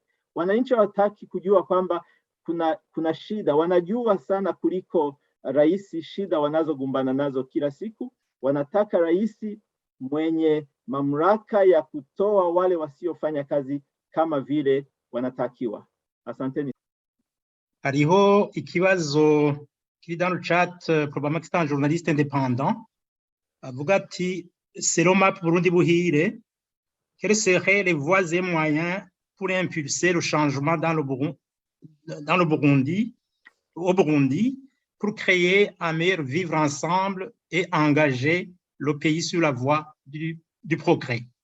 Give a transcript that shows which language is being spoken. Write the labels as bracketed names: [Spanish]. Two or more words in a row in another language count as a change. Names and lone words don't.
[Swahili] Wananchi hawataki kujua kwamba kuna shida. Wanajua sana kuliko rais shida wanazogumbana nazo kila siku. Wanataka rais mwenye mamlaka ya kutoa wale wasiofanya kazi kama vile wanatakiwa. Asanteni. [Rundi] Hariho ikibazo kiri [French] dans le chat, probablement c'est un journaliste indépendant, [Rundi] avuga ati selon MAP Burundi Buhire, [French] quels seraient les voies et moyens pour impulser le changement au Burundi, pour créer un meilleur vivre ensemble et engager le pays sur la voie du progrès?